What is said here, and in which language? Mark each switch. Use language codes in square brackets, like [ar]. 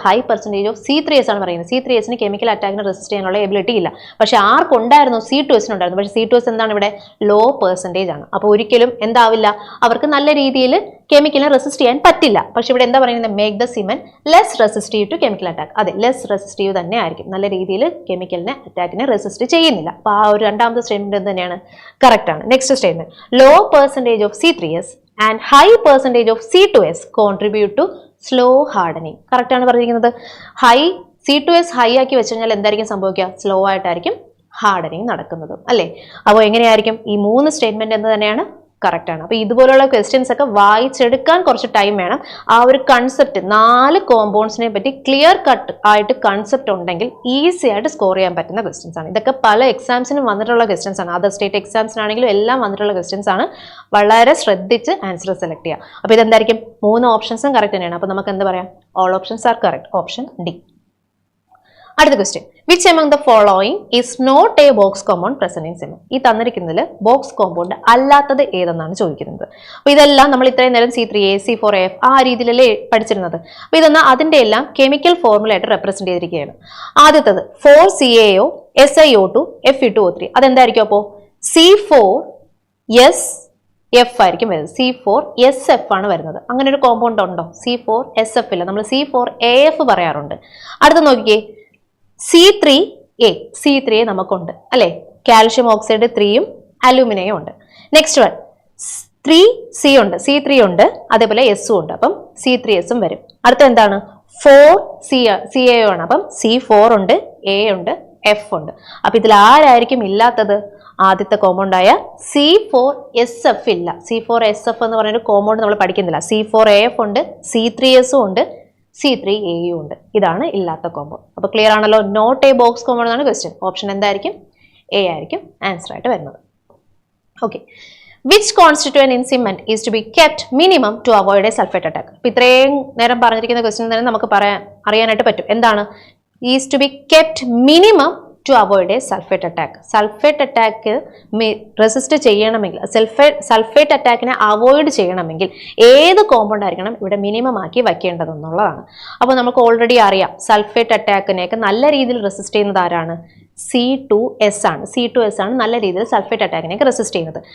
[ml] High percentage of C3S ആണ് പറയുന്നത്. C3Sന് chemical അറ്റാക്കിനെ resist ചെയ്യാനുള്ള എബിലിറ്റി ഇല്ല. പക്ഷെ ആർക്കുണ്ടായിരുന്നു? C2Sനുണ്ടായിരുന്നു. പക്ഷേ C2S എന്താണ് ഇവിടെ? ലോ പെർസെൻറ്റേജ് ആണ്. അപ്പോൾ ഒരിക്കലും എന്താവില്ല, അവർക്ക് നല്ല രീതിയിൽ കെമിക്കലിനെ റെസിസ്റ്റ് ചെയ്യാൻ പറ്റില്ല. പക്ഷെ ഇവിടെ എന്താ പറയുന്നത്? [en] Make the cement less resistive to chemical attack. [ml] അതെ, ലെസ് റെസിസ്റ്റീവ് തന്നെ ആയിരിക്കും. നല്ല രീതിയിൽ കെമിക്കലിനെ അറ്റാക്കിനെ റെസിസ്റ്റ് ചെയ്യുന്നില്ല. അപ്പോൾ ആ ഒരു രണ്ടാമത്തെ സ്റ്റേറ്റ്മെന്റ് തന്നെയാണ് കറക്റ്റ് ആണ്. [en] Next statement, low percentage of C3S and high percentage of C2S contribute to slow hardening. [ml] Correct ആണ് പറഞ്ഞിരിക്കുന്നത്. ഹൈ C2S ഹൈ ആക്കി വെച്ച് കഴിഞ്ഞാൽ എന്തായിരിക്കും സംഭവിക്കുക? സ്ലോ ആയിട്ടായിരിക്കും ഹാർഡനിങ് നടക്കുന്നത് അല്ലേ. അപ്പോൾ എങ്ങനെയായിരിക്കും? ഈ മൂന്ന് സ്റ്റേറ്റ്മെന്റ് എന്ന് തന്നെയാണ് കറക്റ്റ് ആണ്. അപ്പോൾ ഇതുപോലുള്ള ക്വസ്റ്റ്യൻസ് ഒക്കെ വായിച്ചെടുക്കാൻ കുറച്ച് ടൈം വേണം. ആ ഒരു കൺസെപ്റ്റ് 4 കോമ്പൗണ്ട്സിനെ പറ്റി ക്ലിയർ കട്ട് ആയിട്ട് കൺസെപ്റ്റ് ഉണ്ടെങ്കിൽ ഈസി ആയിട്ട് സ്കോർ ചെയ്യാൻ പറ്റുന്ന ക്വസ്റ്റ്യൻസ് ആണ്. ഇതൊക്കെ പല എക്സാംസിനും വന്നിട്ടുള്ള ക്വസ്റ്റ്യൻസ് ആണ്. അതർ സ്റ്റേറ്റ് എക്സാംസിനാണെങ്കിലും എല്ലാം വന്നിട്ടുള്ള ക്വസ്റ്റ്യൻസ് ആണ്. വളരെ ശ്രദ്ധിച്ച് ആൻസർ സെലക്ട് ചെയ്യുക. അപ്പോൾ ഇതെന്തായിരിക്കും? 3 ഓപ്ഷൻസും കറക്റ്റ് തന്നെയാണ്. അപ്പോൾ നമുക്ക് എന്ത് പറയാം? [en] All options are correct. [ml] Option D. [en] അടുത്ത question, which among the following is not a box compound present in cement. [ml] ഈ തന്നിരിക്കുന്നതിൽ ബോക്സ് കോമ്പൗണ്ട് അല്ലാത്തത് ഏതെന്നാണ് ചോദിക്കുന്നത്. അപ്പോൾ ഇതെല്ലാം നമ്മൾ ഇത്രയും നേരം C3A, C4AF ആ രീതിയിലല്ലേ പഠിച്ചിരുന്നത്. അപ്പോൾ ഇതൊന്ന് അതിൻ്റെ എല്ലാം കെമിക്കൽ ഫോർമുല ആയിട്ട് റെപ്രസെന്റ് ചെയ്തിരിക്കുകയാണ്. ആദ്യത്തത് 4CaO SiO2 Fe2O3. അതെന്തായിരിക്കും? അപ്പോൾ C4SF ആയിരിക്കും വരുന്നത്. C4SF ആണ് വരുന്നത്. അങ്ങനെ ഒരു കോമ്പൗണ്ട് ഉണ്ടോ? C4SF ഇല്ല. നമ്മൾ C4AF പറയാറുണ്ട്. അടുത്ത നോക്കിക്കേ, C3A നമുക്കുണ്ട് അല്ലെ. കാൽഷ്യം ഓക്സൈഡ് 3യും അലൂമിനിയം ഉണ്ട്. നെക്സ്റ്റ് വൺ 3C ഉണ്ട്, C3 ഉണ്ട്, അതേപോലെ എസും ഉണ്ട്. അപ്പം C3S വരും. അടുത്ത എന്താണ് 4CA ആണ്. അപ്പം C4 ഉണ്ട്, A ഉണ്ട്, F ഉണ്ട്. അപ്പൊ ഇതിൽ ആരായിരിക്കും ഇല്ലാത്തത്? ആദ്യത്തെ കോമ്പൗണ്ട് ആയ C4SF ഇല്ല. C4SF എന്ന് പറയുന്ന കോമ്പൗണ്ട് നമ്മൾ പഠിക്കുന്നില്ല. C4AF ഉണ്ട്, C3S ഉണ്ട്, C3A ഉണ്ട്. ഇതാണ് ഇല്ലാത്ത കോമ്പൗണ്ട്. അപ്പൊ ക്ലിയർ ആണല്ലോ. [en] not a box compound [ml] ആണ് ക്വസ്റ്റ്യൻ. ഓപ്ഷൻ എന്തായിരിക്കും? A ആയിരിക്കും ആൻസർ ആയിട്ട് വരുന്നത്. Okay. [en] Which constituent in cement is to be kept minimum to avoid a sulfate attack? [ml] ഇപ്പൊ ഇത്രയും നേരം പറഞ്ഞിരിക്കുന്ന ക്വസ്റ്റ്യൻ തന്നെ നമുക്ക് അറിയാനായിട്ട് പറ്റും. എന്താണ്? [en] Is to be kept minimum to avoid a sulfate attack. [ml] Sulphate attack resist ചെയ്യണമെങ്കിൽ, സൾഫേറ്റ് അറ്റാക്കിനെ അവോയ്ഡ് ചെയ്യണമെങ്കിൽ ഏത് കോമ്പൗണ്ട് ആയിരിക്കണം ഇവിടെ മിനിമം ആക്കി വയ്ക്കേണ്ടതെന്നുള്ളതാണ്. അപ്പോൾ നമുക്ക് ഓൾറെഡി അറിയാം സൾഫേറ്റ് അറ്റാക്കിനെയൊക്കെ നല്ല രീതിയിൽ റെസിസ്റ്റ് ചെയ്യുന്നത് ആരാണ്? C2S ആണ്. C2S ആണ് നല്ല രീതിയിൽ സൾഫേറ്റ് അറ്റാക്കിനെയൊക്കെ റെസിസ്റ്റ് ചെയ്യുന്നത്.